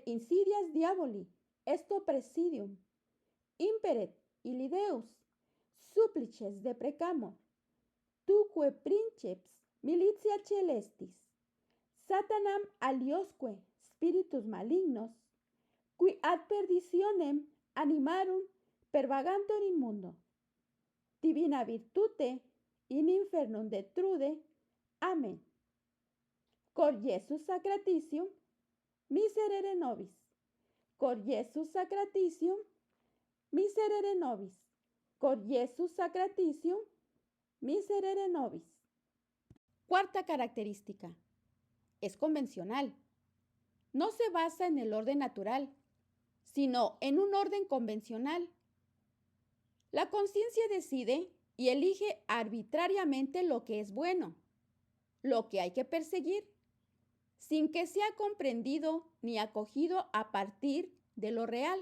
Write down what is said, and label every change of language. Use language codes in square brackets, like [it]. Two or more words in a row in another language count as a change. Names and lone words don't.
[la] insidias diaboli, esto presidium, imperet illi Deus, supplices deprecamur, tuque princeps militia celestis, Satanam aliosque spiritus malignos, qui ad perditionem animarum pervagantur in mundo, divina virtute in infernum detrude. [es] Amén. [la] Cor Iesus sacratitium, miserere nobis. Cor Iesus sacratitium, miserere nobis. Cor Iesus sacratitium, miserere nobis. [es] Cuarta característica. Es convencional. No se basa en el orden natural, sino en un orden convencional. La conciencia decide y elige arbitrariamente lo que es bueno, lo que hay que perseguir, sin que sea comprendido ni acogido a partir de lo real.